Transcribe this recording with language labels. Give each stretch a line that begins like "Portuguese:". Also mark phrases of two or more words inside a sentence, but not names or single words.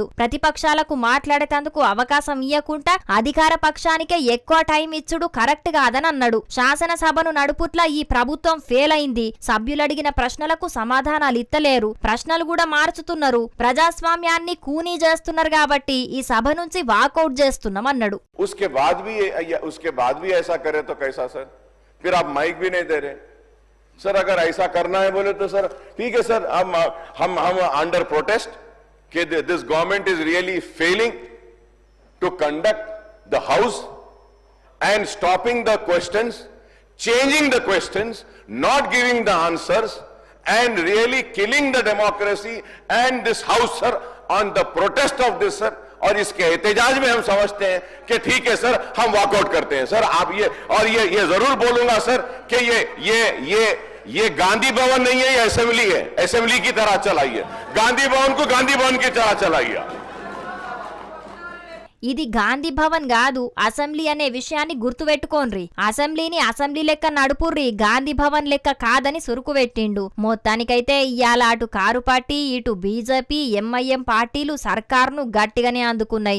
Telugu: ప్రతిపక్షాలకు మాట్లాడేటందుకు అవకాశం ఇయ్యకుండా అధికార పక్షానికే ఎక్కువ టైం ఇచ్చుడు కరెక్ట్ కాదని అన్నాడు. శాసనసభను నడుపుట్ల ఈ ప్రభుత్వం ఫెయిల్ అయింది. సభ్యులడిగిన ప్రశ్నలకు సమాధానాలు ఇత్తలేరు, ప్రశ్నలు కూడా మార్చుతున్నారు, ప్రజాస్వామ్యాన్ని కూనీ చేస్తున్నారు కాబట్టి ఈ సభ నుంచి వాకౌట్ చేస్తున్నాం అన్నాడు.
Hindi: उसके बाद भी ऐसा करे तो कैसा सर? फिर आप माइक भी नहीं दे रहे सर. अगर ऐसा करना है बोले तो सर ठीक है सर, हम
English: under protest ki this government is really failing to conduct the house and stopping the questions, changing the questions, not giving the answers and really killing the democracy and this house sir on the protest of this sir.
Hindi: और इसके एहतजाज में हम समझते हैं कि ठीक है सर हम वॉकआउट करते हैं सर. आप ये जरूर बोलूंगा सर कि ये गांधी भवन नहीं है, ये असेंबली है. असेंबली की तरह चलाइए, गांधी भवन को गांधी भवन की तरह चलाइए.
Telugu: ఇది గాంధీ భవన్ కాదు, అసెంబ్లీ అనే విషయాన్ని గుర్తుపెట్టుకోండ్రి. అసెంబ్లీని అసెంబ్లీ లెక్క నడుపుర్రి, గాంధీ భవన్ లెక్క కాదని సురుకు పెట్టిండు. మొత్తానికైతే ఇయాల అటు కారు పార్టీ ఇటు బీజేపీ ఎంఐఎం పార్టీలు సర్కార్ను గట్టిగానే అందుకున్నాయి.